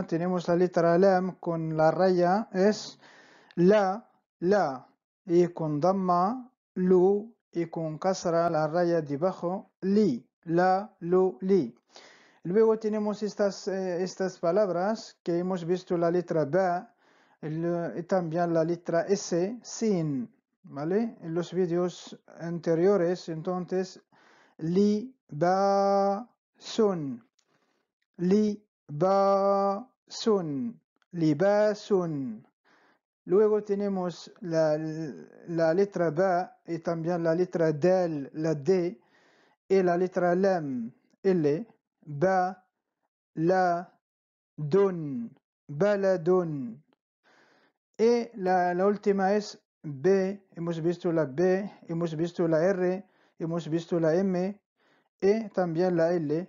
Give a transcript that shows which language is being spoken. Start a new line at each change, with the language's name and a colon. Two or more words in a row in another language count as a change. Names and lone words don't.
Spanish: Tenemos la letra lam con la raya, es la, y con damma, lu, y con kasra, la raya debajo, la, lu, li. Luego tenemos estas palabras que hemos visto, la letra ba, y también la letra S, sin, ¿vale? En los vídeos anteriores. Entonces,
Arabic: ba, sun, libasun, libasun,
Spanish: Luego tenemos la letra ba y también la letra dal, la d, y la letra lam, l, ba, la,
Arabic: dun, baladun.
Spanish: Y la última es B, hemos visto la B, hemos visto la R, hemos visto la M y también la L.